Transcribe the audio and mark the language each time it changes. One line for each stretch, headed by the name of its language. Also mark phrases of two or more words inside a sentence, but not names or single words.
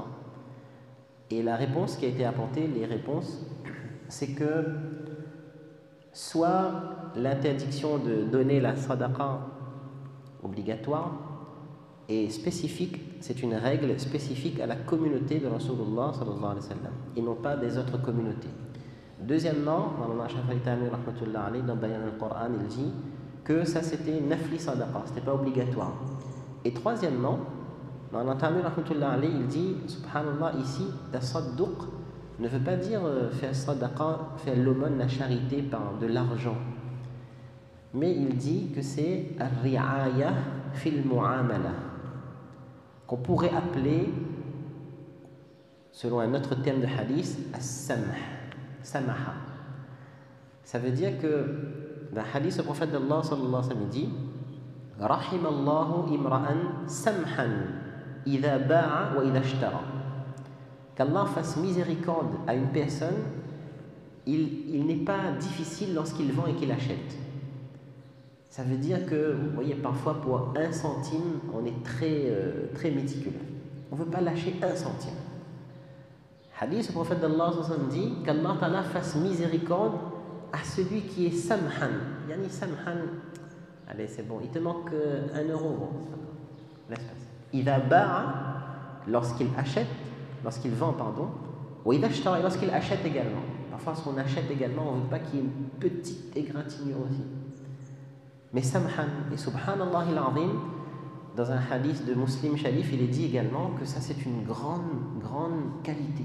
French: Et la réponse qui a été apportée, les réponses, c'est que soit l'interdiction de donner la sadaqa obligatoire est spécifique, c'est une règle spécifique à la communauté de Rasulullah
Arabic: صلى الله عليه وسلم,
French: et non pas des autres communautés. Deuxièmement, dans Bayan al-Qur'an, il dit que ça c'était
Arabic: نفلي صدقة,
French: c'était pas obligatoire. Et troisièmement, Dans l'Antamir, il dit, subhanallah, ici, tasadduq ne veut pas dire faire sadaqa, faire l'aumône, la charité par de l'argent. Mais il dit que c'est
Arabic: الرعاية في المعاملة,
French: qu'on pourrait appeler, selon un autre terme de hadith,
Arabic: السمح، سماحة.
French: Ça veut dire que dans le hadith, le prophète d'Allah
Arabic: صلى الله عليه وسلم
French: dit
Arabic: رحم الله امرأً سمحًا إذا باع وإذا اشترى.
French: Qu'Allah fasse miséricorde à une personne, il n'est pas difficile lorsqu'il vend et qu'il achète. Ça veut dire que, vous voyez, parfois pour 1 centime, on est très méticuleux. On ne veut pas lâcher 1 centime. Hadith, le prophète d'Allah dit qu'
Arabic: الله تعالى
French: fasse miséricorde à celui qui est samhan.
Arabic: يعني سمحًا,
French: allez, c'est bon, il te manque 1 euro. Bon, laisse passer.
Arabic: إذا باع,
French: lorsqu'il achète, lorsqu'il vend, pardon, ou
Arabic: إذا اشترى,
French: lorsqu'il achète également. Parfois, si on achète également, on ne veut pas qu'il y ait une petite égratignure aussi. Mais samhan, et
Arabic: سبحان الله العظيم,
French: dans un hadith de Muslim Sharif, il est dit également que ça c'est une grande qualité.